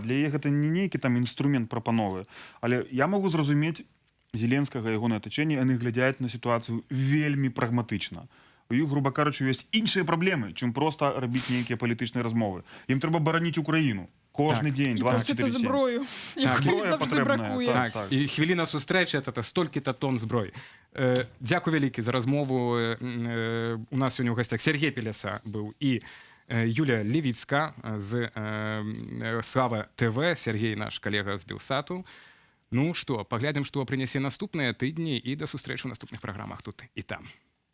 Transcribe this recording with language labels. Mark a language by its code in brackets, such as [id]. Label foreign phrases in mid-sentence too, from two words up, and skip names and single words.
[be] Для яе гэта не нейкі там інструмент прапановы. Але я магу зразумець Зеленскага і ягонае атачэнне, яны глядзяць на сітуацыю вельмі прагматычна. У іх, груба кажучы, ёсць іншыя праблемы, чым проста рабіць нейкія палітычныя размовы. Ім трэба бараніць Украіну. Кожны дзень, [uk] І просити 24/7. зброю, якої зброя завжди потрібна, бракує. так. [be] Так, і хвилина сустрэчы это столькі-то тонн зброі. Дзякуй вялікі за размову. У нас сёння ў гасцях Сергей Пеляса быў і Юлія Левіцка з Слава ТВ, Сергей наш калега з Белсату. Ну што, паглядзім, што прынясе наступныя тыдні і да сустрэчы ў наступных праграмах тут і там.